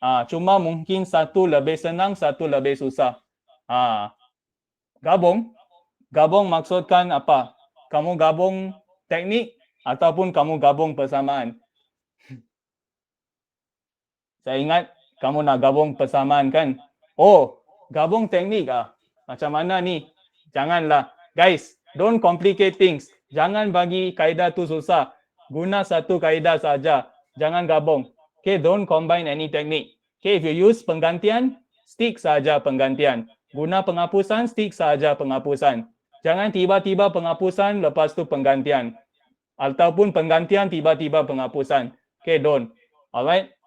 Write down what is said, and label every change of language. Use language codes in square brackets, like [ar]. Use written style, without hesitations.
[ms] Cuma mungkin satu lebih senang, satu lebih susah. Gabung. Gabung maksudkan apa? Kamu gabung teknik ataupun kamu gabung persamaan. Saya ingat kamu nak gabung persamaan kan? Oh, gabung teknik Macam mana ni? Janganlah. [en] Guys, don't complicate things. [ms] Jangan bagi kaedah tu susah. Guna satu kaedah saja. Jangan gabung. [en] Okay, don't combine any technique. Okay, if you use penggantian, stick [ms] saja penggantian. Guna penghapusan, stick saja penghapusan. Jangan tiba-tiba penghapusan, lepas tu penggantian. Ataupun penggantian, tiba-tiba penghapusan. Okay, [en] don't. Alright?